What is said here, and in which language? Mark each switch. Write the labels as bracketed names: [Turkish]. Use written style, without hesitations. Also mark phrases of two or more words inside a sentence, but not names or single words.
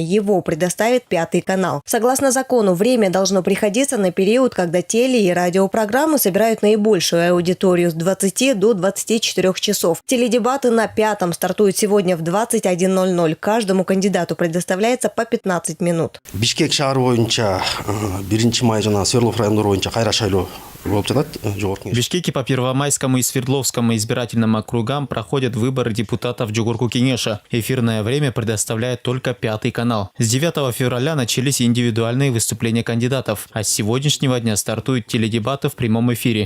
[Russian] Его предоставит 5-й канал. Согласно закону, время должно приходиться на период, когда теле- и радиопрограммы собирают наибольшую аудиторию с 20 до 24 часов. Теледебаты на 5-м стартуют сегодня в 21:00. Каждому кандидату предоставляется по 15 минут. [Kyrgyz] Бишкек шаар боюнча 1 май жана Свердлов райондор боюнча кайра шайлоо болуп жатат. [Russian] В Бишкеке по Первомайскому и Свердловскому избирательным округам проходят выборы депутатов Джохор-Кукенеша. Эфирное время предоставляет только 5-й канал. С 9 февраля начались индивидуальные выступления кандидатов, а с сегодняшнего дня стартуют теледебаты в прямом эфире.